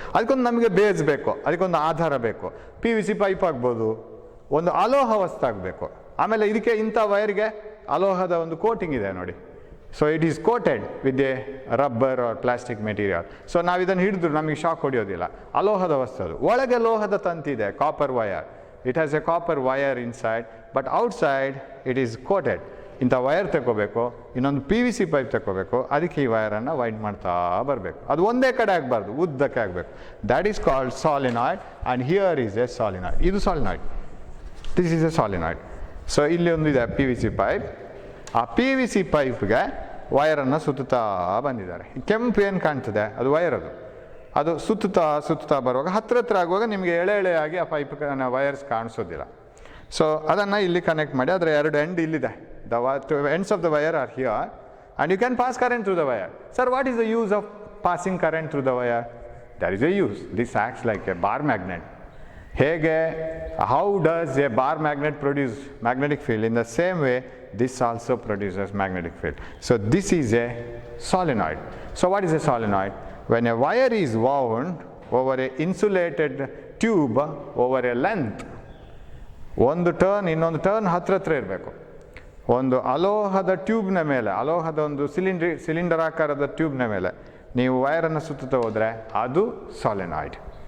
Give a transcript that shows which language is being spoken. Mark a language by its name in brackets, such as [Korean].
[Kannada] ಅದಕ್ಕೊಂದು ನಮಗೆ ಬೇಸ್ ಬೇಕು, ಅದಕ್ಕೊಂದು ಆಧಾರ ಬೇಕು. PVC ಪೈಪ್ ಆಗ್ಬೋದು, ಒಂದು ಅಲೋಹ ವಸ್ತು ಆಗಬೇಕು. ಆಮೇಲೆ ಇದಕ್ಕೆ ಇಂಥ ವೈರ್ಗೆ ಅಲೋಹದ ಒಂದು ಕೋಟಿಂಗ್ ಇದೆ ನೋಡಿ. [English] So it is coated with a rubber or plastic material. [Kannada] So ನಾವು ಇದನ್ನು ಹಿಡಿದ್ರು ನಮಗೆ ಶಾಕ್ ಹೊಡೆಯೋದಿಲ್ಲ. ಅಲೋಹದ ವಸ್ತು ಅದು. ಒಳಗೆ ಲೋಹದ ತಂತಿದೆ, copper wire. [English] It has a copper wire inside, but outside it is coated. [Kannada] ಇಂಥ ವಯರ್ ತಗೋಬೇಕು, ಇನ್ನೊಂದು PVC ಪೈಪ್ ತಗೋಬೇಕು, ಅದಕ್ಕೆ ಈ ವಯರನ್ನು ವೈಂಡ್ ಮಾಡ್ತಾ ಬರಬೇಕು. ಅದು ಒಂದೇ ಕಡೆ ಆಗಬಾರ್ದು, ಉದ್ದಕ್ಕೆ ಆಗಬೇಕು. [English] That is called solenoid and here is a solenoid. [Kannada] ಇದು ಸಾಲಿನಾಯ್ಡ್, [English] This is a solenoid. [Kannada] ಸೊ ಇಲ್ಲಿ ಒಂದು ಇದೆ PVC ಪೈಪ್. ಆ PVC ಪೈಪ್ಗೆ ವಯರನ್ನು ಸುತ್ತುತ್ತಾ ಬಂದಿದ್ದಾರೆ. ಕೆಂಪು ಏನು ಕಾಣ್ತದೆ ಅದು ವಯರ್. ಅದು ಸುತ್ತುತ್ತಾ ಬರುವಾಗ ಹತ್ರ ಆಗುವಾಗ ನಿಮಗೆ ಎಳೆಯಾಗಿ ಆ ಪೈಪ್ ವಯರ್ಸ್ ಕಾಣಿಸೋದಿಲ್ಲ. ಸೊ ಅದನ್ನು ಇಲ್ಲಿ ಕನೆಕ್ಟ್ ಮಾಡಿ, ಅದರ ಎರಡು ಎಂಡ್ ಇಲ್ಲಿದೆ. [English] The ends of the wire are here and you can pass current through the wire. Sir, what is the use of passing current through the wire? There is a use. This acts like a bar magnet. ಹೇಗೆ, how does a bar magnet produce magnetic field? In the same way this also produces magnetic field. So this is a solenoid. So what is a solenoid? When a wire is wound over a insulated tube over a length, [Kannada] ಒಂದು turn ಇನ್ನೊಂದು turn ಹತ್ರ ಇರಬೇಕು. ಒಂದು ಅಲೋಹದ ಟ್ಯೂಬ್ನ ಮೇಲೆ, ಅಲೋಹದ ಒಂದು cylinder ಆಕಾರದ ಟ್ಯೂಬ್ನ ಮೇಲೆ ನೀವು ವೈರನ್ನು ಸುತ್ತುತ್ತಾ ಹೋದರೆ ಅದು ಸಾಲಿನಾಯ್ಡ್.